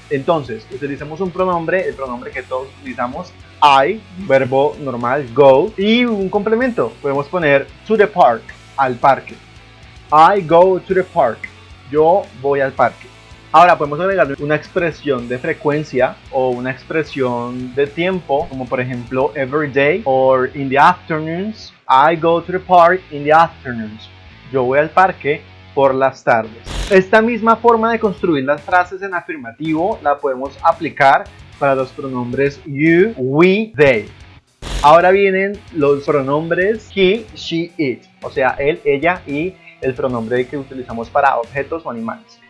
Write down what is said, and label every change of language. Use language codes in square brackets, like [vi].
[es] Entonces, utilizamos un pronombre, el pronombre que todos utilizamos, I, verbo normal, go, y un complemento. Podemos poner [en] to the park, [es] al parque. [en] I go to the park. [es] Yo voy al parque. Ahora podemos agregarle una expresión de frecuencia o una expresión de tiempo, como por ejemplo [en] every day or in the afternoons. I go to the park in the afternoons. [es] Yo voy al parque por las tardes. Esta misma forma de construir las frases en afirmativo la podemos aplicar para los pronombres you, we, they. Ahora vienen los pronombres he, she, it, o sea, él, ella y el pronombre que utilizamos para objetos o animales.